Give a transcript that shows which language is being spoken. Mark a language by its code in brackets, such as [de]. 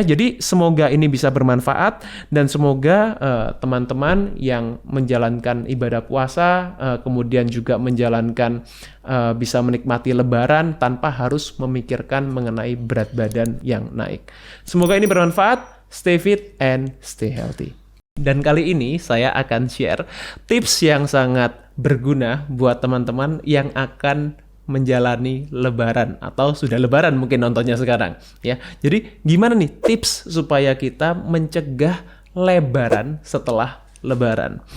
[id] Jadi semoga ini bisa bermanfaat, dan semoga teman-teman yang menjalankan ibadah puasa, kemudian juga menjalankan bisa menikmati Lebaran tanpa harus memikirkan mengenai berat badan yang naik. Semoga ini bermanfaat. [en] Stay fit and stay healthy. [id] Dan kali ini saya akan share tips yang sangat berguna buat teman-teman yang akan menjalani Lebaran atau sudah Lebaran mungkin nontonnya sekarang, ya. Jadi gimana nih tips supaya kita mencegah lebaran setelah Lebaran?